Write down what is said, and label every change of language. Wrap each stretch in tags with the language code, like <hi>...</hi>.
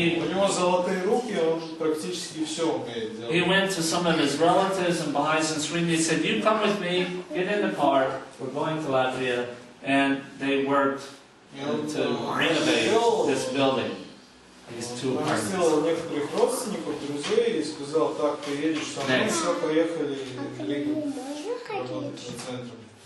<ru>него золотые руки, он практически все умеет делать.</ru> <en>He went to some of his relatives and Baha'is in Sweden. He said, "You come with me, get in the car, we're going to Latvia," and they worked to renovate this building. These two</en> <ru>Он</ru> <en>apartments.</en> <ru>сделал некоторых родственников, друзей и сказал: "Так, ты едешь со мной, все, поехали в Ригу работать над центром."</ru>